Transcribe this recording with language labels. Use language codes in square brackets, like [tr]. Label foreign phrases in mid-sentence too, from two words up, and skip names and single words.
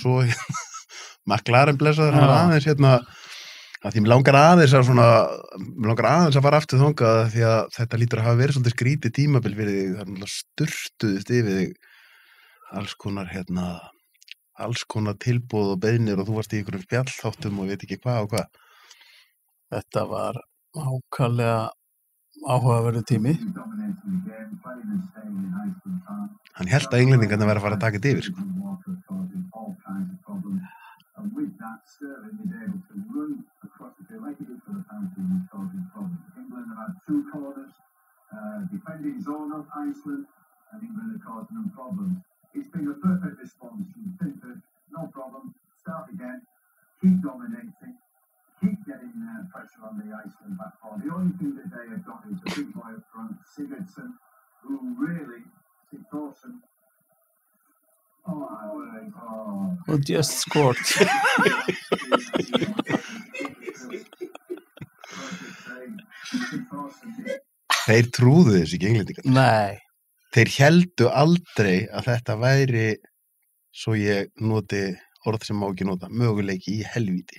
[is] Svo McLaren blessaður, hann var aðeins að því mér langar aðeins að fara aftur þangað því að þetta lítur að hafa verið svolítið skrítið tímabil fyrir þig, það er náttúrulega sturtuðist yfir þig alls konar tilboð og beiðnir og þú varst í einhverjum spjallþáttum og veit ekki hvað og hvað. Þetta var ákaflega áhugaverður tími. Hann hélt að Englendingarnir væri að fara að taka þetta yfir, sko. [en] And with that, Sterling is able to run across the field like he did for the penalty and causing problems. England have had 2 corners, defending zone of Iceland, and England are causing them problems. It's been a perfect response. You think that no problem, start again, keep dominating, keep getting pressure on the Iceland back four. The only thing that they have got is the big boy up front, Sigurdsson, who really, Sigurdsson, who just scored. [is] Þeir trúðu þessu ekki Englendingar. Nei. Þeir héldu aldrei að þetta væri, svo ég noti orð sem má ekki nota, möguleiki í helvíti.